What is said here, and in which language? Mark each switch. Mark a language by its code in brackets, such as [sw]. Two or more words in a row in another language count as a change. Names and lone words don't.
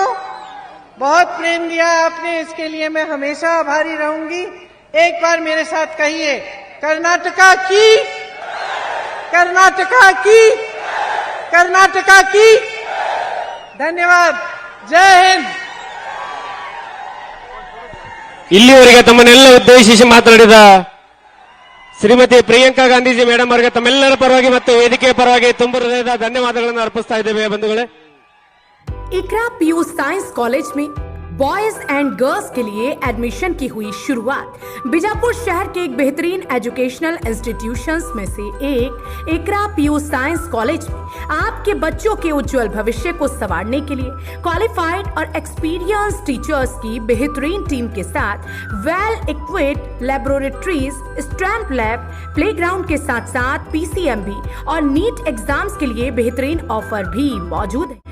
[hi] बहुत प्रेम दिया आपने, इसके लिए मैं हमेशा आभारी रहूंगी। एक बार मेरे साथ कहिए, कर्नाटका की, कर्नाटका की, कर्नाटका की। धन्यवाद। जय हिंद। [kn] ಇಲ್ಲಿವರೆಗೆ ತಮ್ಮನ್ನೆಲ್ಲ ಉದ್ದೇಶಿಸಿ ಮಾತನಾಡಿದ ಶ್ರೀಮತಿ ಪ್ರಿಯಾಂಕಾ ಗಾಂಧೀಜಿ ಮೇಡಮ್ ಅವರಿಗೆ ತಮ್ಮೆಲ್ಲರ ಪರವಾಗಿ ಮತ್ತು ವೇದಿಕೆಯ ಪರವಾಗಿ ತುಂಬ ಹೃದಯದ ಧನ್ಯವಾದಗಳನ್ನು ಅರ್ಪಿಸ್ತಾ ಇದ್ದೇವೆ ಬಂಧುಗಳೇ। [hi] इकरा पीयू साइंस कॉलेज में [en] boys and girls [hi] के लिए एडमिशन की हुई शुरुआत। बीजापुर शहर के एक बेहतरीन [en] educational institutions [hi] में से एक इकरा पीयू साइंस कॉलेज में आपके बच्चों के उज्जवल भविष्य को संवारने के लिए क्वालिफाइड और [en] experience teachers [hi] की बेहतरीन टीम के साथ [en] well equipped laboratories, stamp lab, playground [hi] के साथ साथ पीसीएमबी और [en] NEET exams [hi] के लिए बेहतरीन ऑफर भी मौजूद है।